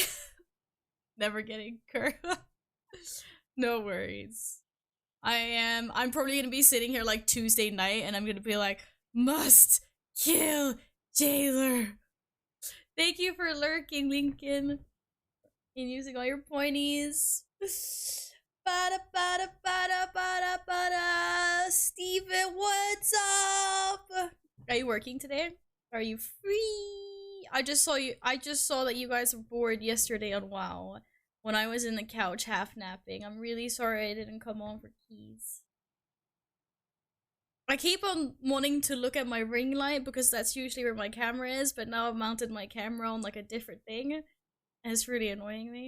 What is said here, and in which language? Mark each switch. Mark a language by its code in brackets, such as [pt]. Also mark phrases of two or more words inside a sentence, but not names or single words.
[en] Never getting Kerr. No worries. I'm probably gonna be sitting here like Tuesday night and I'm gonna be like, must kill Jailer. Thank you for lurking, Lincoln. And using all your pointies. Bada bada bada bada bada. Steven, what's up? Are you working today? Are you free? I just saw that you guys were bored yesterday on WoW when I was in the couch half napping. I'm really sorry I didn't come on for keys. I keep on wanting to look at my ring light because that's usually where my camera is, but now I've mounted my camera on like a different thing, and it's really annoying me.